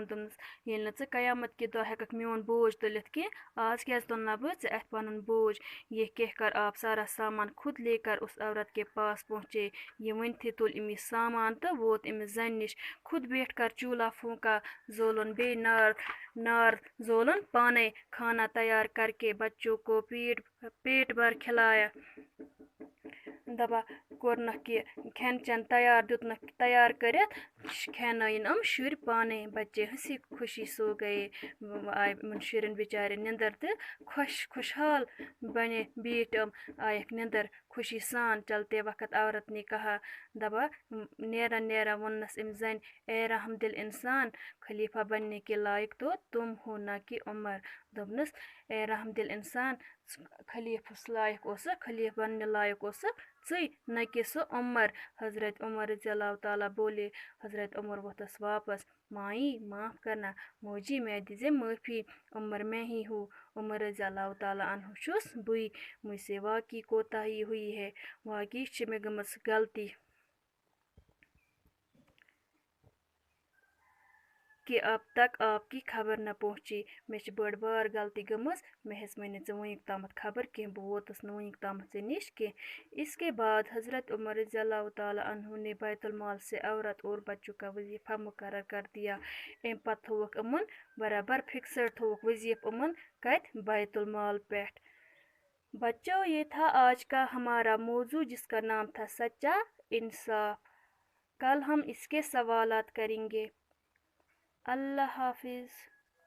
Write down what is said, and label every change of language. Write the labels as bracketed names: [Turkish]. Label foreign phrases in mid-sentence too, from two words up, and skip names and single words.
[Kashmiri] دوٚپنس ییٚلہِ نہٕ ژٕ قیامت کہِ دۄہ ہٮ۪ککھ میون بوجھ تُلِتھ کینٛہہ آز کیٛازِ تُلنا بہٕ ژےٚ اَتھِ پنُن بوجھ. [Urdu] یہ کہہ کر آپ سارا سامان خود لے کر اس عورت کے پاس پہنچے. [Kashmiri] یہ ؤنتھٕے تُل أمِس سامان تہٕ ووت أمِس زنہِ نِش. [Urdu] خود بیٹھ کر چولہا پھونکا [Kashmiri] زولُن بیٚیہِ نار زولُن پانے [Urdu] کھانا تیار کر کے بچوں کو پیٹ بھر کھلایا. [Kashmiri] دپا کوٚرنکھ یہِ کھٮ۪ن چٮ۪ن تیار دیُتنکھ تیار کٔرِتھ کھٮ۪نٲیِن یِم شُرۍ پانے. [Urdu] بچے ہنسی خوشی سو گئے. [Kashmiri] آیہِ یِمن شُرٮ۪ن بِچارٮ۪ن نِندٕر تہٕ خوشحال بنے بیٖٹھۍ یِم آیکھ نِندٕر خوشی سان. [Urdu] چلتے وقت عورت نے کہا. [Kashmiri] دپا نیران نیران ووٚننس أمۍ زنہِ [Urdu] اے رحم دل انسان خلیفہ بننے کے لائق تو تم ہو نہ کہ عمر. [Kashmiri] دوٚپنس اے رحم دل انسان خلیفس لایق اوسکھ [Urdu] خلیفہ بننے لایق [Kashmiri] اوسکھ ژٕے نہ کہ سُہ عمر. [Urdu] حضرت عمر رضی اللہ تعالیٰ بولے. [Kashmiri] حضرت عمر ووتھس واپس. [Urdu] مائی معاف کرنا. موجی میں دیجیے معافی. عمر میں ہی ہوں. [Kashmiri] عمر رضی اللہ تعالیٰ عنہ چھُس بٕے. [Urdu] مجھ سے واقعی کوتاہی ہوئی ہے. [Kashmiri] واقعی چھِ مےٚ گٔمٕژ غلطی [Urdu] کہ اب تک آپ کی خبر نہ پہنچی. [Kashmiri] مےٚ چھِ بٔڑ بار غلطی گٔمٕژ. مےٚ ہیٚژمٕے نہٕ ژےٚ وٕنیُک تامَتھ خبر کینٛہہ. بہٕ ووتُس نہٕ وٕنیُک تامَتھ ژےٚ نِش کینٛہہ. [Urdu] اس کے بعد حضرت عمر رضی اللہ تعالیٰ عنہ نے بیت المال سے عورت اور بچوں کا وظیفہ مقرر کر دیا. [Kashmiri] امہِ پتہٕ تھووُکھ یِمن برابر فکسڈ تھووُکھ وظیفہ یِمن کتہِ بیت المال پٮ۪ٹھ. [Urdu] بچوں یہ تھا آج کا ہمارا موضوع جس کا نام تھا سچا انصاف. کل ہم اس کے سوالات کریں گے. اللہ حافظ.